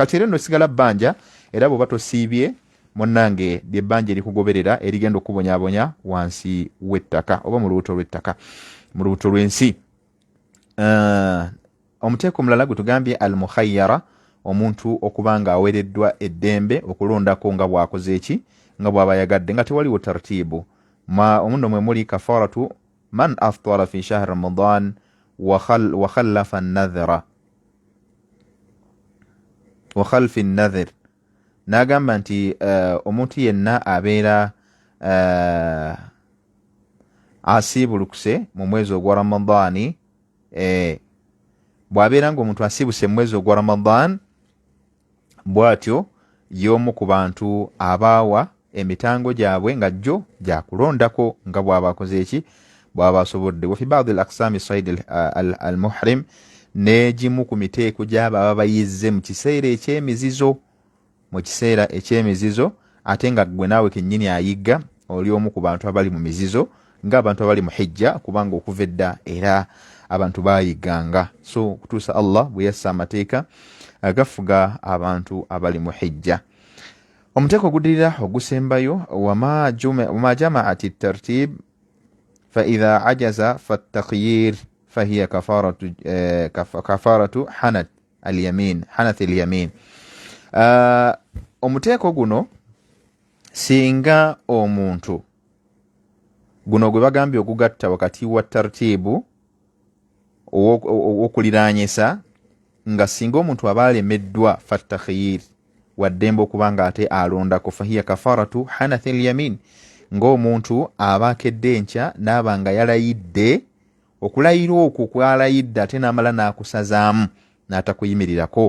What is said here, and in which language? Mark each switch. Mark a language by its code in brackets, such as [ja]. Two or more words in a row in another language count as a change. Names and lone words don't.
[lg] Kati era nno sigala bbanja, era bw'oba tosiibye munnange ly'ebbanja erikugoberera erigenda okubonyaabonya wansi w'ettaka oba mu lubuto lw'ettaka, mu lubuto lw'ensi. Omuteeko omulala gwe tugambye al-mukhayyara, omuntu okuba ng'aweereddwa eddembe okulondako nga bw'akoze eki, nga bw'aba yagadde nga tewaliwo tartiibu. Omuno mwe muli [ar] كفارة من أفطر في شهر رمضان وخالف النذر وخلف النذر, [lg] n'agamba nti omuntu yenna abeera asiibulukuse mu mwezi ogwa Ramadani, bw'abeera ng'omuntu asiibuse mu mwezi ogwa Ramadan, bw'atyo y'omu ku bantu abaawa emitango gyabwe nga jjo gyakulondako nga bw'aba akoze eki, bw'aba asobodde. [ar] وفي بعض الأقسام صيد المحرم, [lg] n'egimu ku miteeko gy'aba bayizze mu kiseera eky'emizizo, ate nga gwe naawe kennyini ayigga oli omu ku bantu abali mu mizizo ng'abantu abali mu hijja, kubanga okuva edda era abantu bayigganga. So kutuusa Allah bwe yassa amateeka agafuga abantu abali mu hijja. Omuteeko oguddirira ogusembayo, [ar] وما جمع الترتيب فإذا عجز فالتخيير فهي كفارة حنث اليمين. [lg] Omuteeko guno singa omuntu guno gwe bagambye ogugatta wakati wa tartibu okuliraanyisa, nga singa omuntu aba alemeddwa fattakhyir waddembe okubanga ate alondako, [ar] فهي كفارة حنث اليمين, [lg] ng'omuntu aba akedde enkya n'aba nga yalayidde, okulayira okwo kwalayidde ate n'amala n'akusazaamu n'atakuyimirirako.